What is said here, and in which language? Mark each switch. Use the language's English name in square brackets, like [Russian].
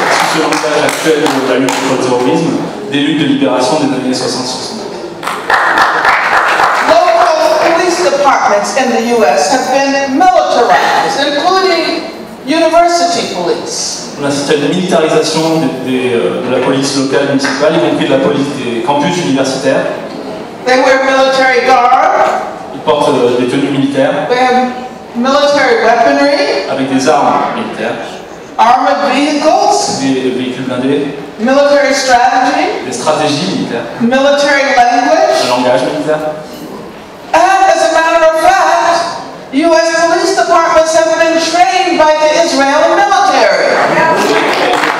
[French] Ce langage actuel de la lutte contre le terrorisme, des luttes de libération des années 60-70. [English] Local police departments in the U.S. have been militarized, including university police. [French] On assiste à une militarisation de la police locale municipale, y compris de la police des campus universitaires. [English] They wear military garb. [French] Ils portent des tenues militaires. [English] They have military weaponry. [French] Avec des armes militaires. [English] Armored vehicles. [French] Des véhicules blindés. [English] Military strategy. [French] Des stratégies militaires. [English] Military language. [French] Un langage militaire. [English] And as a matter of fact, U.S. police departments have been trained by the Israeli military.